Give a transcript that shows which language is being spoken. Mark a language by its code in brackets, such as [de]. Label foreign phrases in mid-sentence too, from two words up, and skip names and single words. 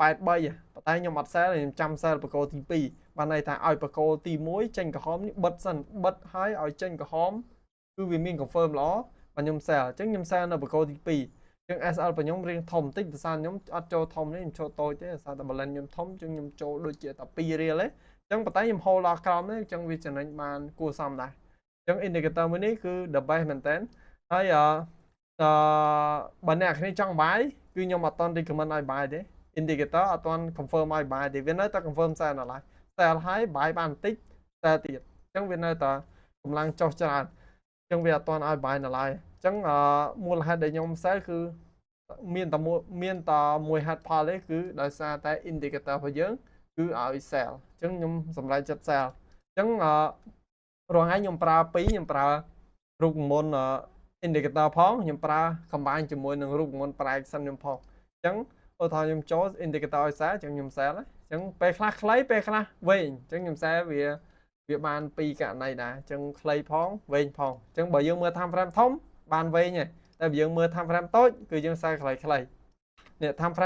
[km] ប៉ុន្តែខ្ញុំអត់ sell ខ្ញុំចាំ sell បកគោលទី2បានន័យថាឲ្យបកគោលទី1ចេញក្រហមនេះបិទសិនបិទឲ្យចេញក្រហមគឺវាមាន confirm ល្អបាទខ្ញុំ sell អញ្ចឹងខ្ញុំ sell នៅបកគោលទី2អញ្ចឹង SL របស់ខ្ញុំរៀងធំបន្តិចដោយសារខ្ញុំអត់ចូលធំនេះខ្ញុំចូលតូចទេដោយសារតែ balance ខ្ញុំធំអញ្ចឹងខ្ញុំចូលដូចជាតែ2រៀលទេអញ្ចឹងប៉ុន្តែខ្ញុំ hold ដល់ក្រោមនេះអញ្ចឹងវាចំណេញបានគួរសមដែរអញ្ចឹង indicator មួយនេះគឺ [en] the best [km] មែនតើហើយ បើអ្នកគ្នាចង់បាយគឺខ្ញុំអត់តន់ recommend ឲ្យបាយទេ indicator អត់តន់ confirm ឲ្យបាយទេវានៅតែ confirm sell នៅឡើយ sell ឲ្យបាយបានបន្តិច sell ទៀតអញ្ចឹងវានៅតែកម្លាំងចុះច្រើនអញ្ចឹងវាអត់តន់ឲ្យបាយនៅឡើយអញ្ចឹងមូលហេតុដែលខ្ញុំ sell គឺមានតែមួយហេតុផល ទេគឺដោយសារតែ indicator របស់យើងគឺឲ្យ sell អញ្ចឹងខ្ញុំសម្រេចចិត្ត sell អញ្ចឹងរងហើយខ្ញុំប្រើខ្ញុំប្រើរូបមន្ត indicator ផងខ្ញុំប្រើ combine ជាមួយនឹងរូបមន្ត [en] price action [km] ខ្ញុំផងអញ្ចឹងឧ ទាហរណ៍ខ្ញុំចូល indicator ឲ្យ sell អញ្ចឹងខ្ញុំ sell អញ្ចឹងពេលខ្លះខ្លីពេលខ្លះវែងអញ្ចឹងខ្ញុំ sell វាបានពីរករណីដែរអញ្ចឹងខ្លីផងវែងផងអញ្ចឹង បើយើងមើល [en] time frame [km] ធំបានវែងហើយតែបើយើងមើល [en] time frame [km] តូចគឺយើង sell ខ្លីនេះ [en] time frame